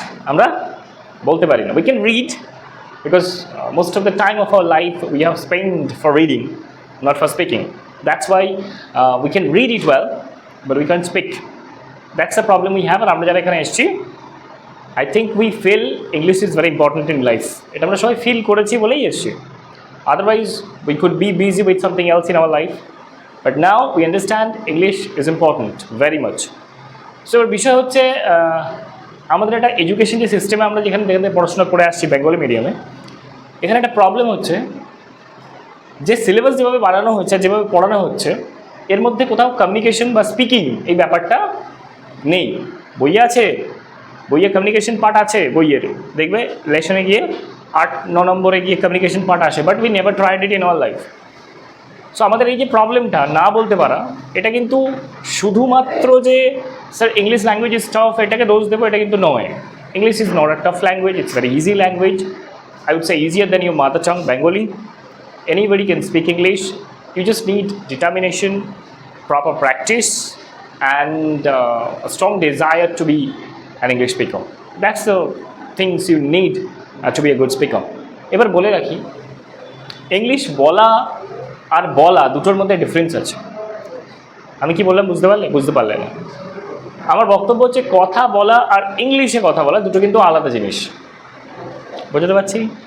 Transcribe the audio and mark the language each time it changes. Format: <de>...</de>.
<bn>আমরা বলতে পারি না।</bn> <en>We can read because most of the time of our life we have spend for reading, not for speaking. That's why we can read it well, but we can't speak. That's the problem we have.</en> <bn>আর আমরা যারা এখানে এসেছি,</bn> <en>I think we feel English is very important in life.</en> <bn>এটা আমরা সবাই feel করেছি বলেই এসেছি।</bn> <en>Otherwise, we could be busy with something else in our life. But now we understand English is important very much.</en> <bn>So বিষয় হচ্ছে আমাদের একটা এডুকেশন যে সিস্টেমে আমরা যেখানে পড়াশোনা করে আসছি বেঙ্গলি মিডিয়ামে, এখানে একটা প্রবলেম হচ্ছে যে সিলেবাস যেভাবে বাড়ানো হচ্ছে, যেভাবে পড়ানো হচ্ছে, এর মধ্যে কোথাও কমিউনিকেশন বা স্পিকিং এই ব্যাপারটা নেই। বইয়ে আছে, বইয়ে কমিউনিকেশন পার্ট আছে, বইয়ের দেখবে লেসনে গিয়ে 8-9 নম্বরে গিয়ে কমিউনিকেশন পার্ট আসে,</bn> <en>But we never tried it in our life.</en> <bn>So আমাদের এই যে প্রবলেমটা না বলতে পারা, এটা কিন্তু শুধুমাত্র যে sir</bn> <en>English language is tough</en> <bn>এটাকে দোষ দেবো, এটা কিন্তু নয়।</bn> <en>English is not a tough language, it's very easy language. I would say easier than your mother tongue Bengali. Anybody can speak English. You just need determination, proper practice, and a strong desire to be an English speaker. That's the things you need to be a good speaker.</en> <bn>এবার বলে রাখি, English বলা আর বলা দুটোর মধ্যে difference আছে। আমি কি বললাম বুঝতে পারলে না? আমার বক্তব্য হচ্ছে কথা বলা আর ইংলিশে কথা বলা দুটো কিন্তু আলাদা জিনিস। বুঝতে পারছি?</bn>